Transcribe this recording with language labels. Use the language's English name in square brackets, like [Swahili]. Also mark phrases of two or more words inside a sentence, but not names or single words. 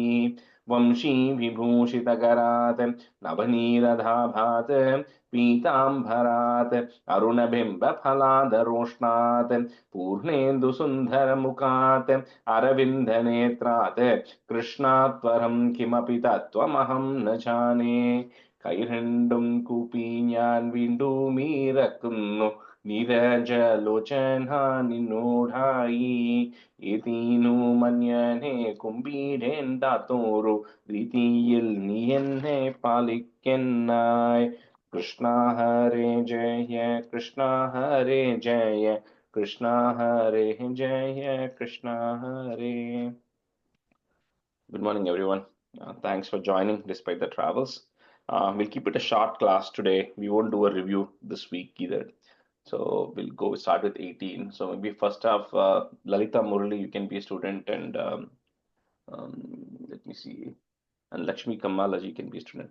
[Sanskrit] वंशी विभूषितकरात् नवनीरधाभात् पीताम्बरात् अरुणबिम्बफलादरोष्णात् पूर्णेन्दुसुन्दरमुखात् अरविन्दनेत्रात् कृष्णात् परं किमपि तत्त्वमहं न जाने. [Malayalam] കൈരണ്ടും കൂപ്പി ഞാൻ വീണ്ടും ഇറക്കുന്നു നീരജലോചന നിന്നോടായി. ഏതീനു മന്യനെ കുമ്പീടേണ്ടാത്തോരു രീതിയിൽ നീ എന്നെ പാലിക്കെന്നായി. [Sanskrit] കൃഷ്ണ ഹരേ ജയ കൃഷ്ണ ഹരേ ജയ കൃഷ്ണ ഹരേ ജയ കൃഷ്ണ ഹരേ. [English] Good morning, everyone. Thanks for joining despite the travels. We'll keep it a short class today. We won't do a review this week either. So we'll go start with 18. So maybe first off, Lalita Murali, you can be a student, and let me see, and Lakshmi Kammalaji can be a student.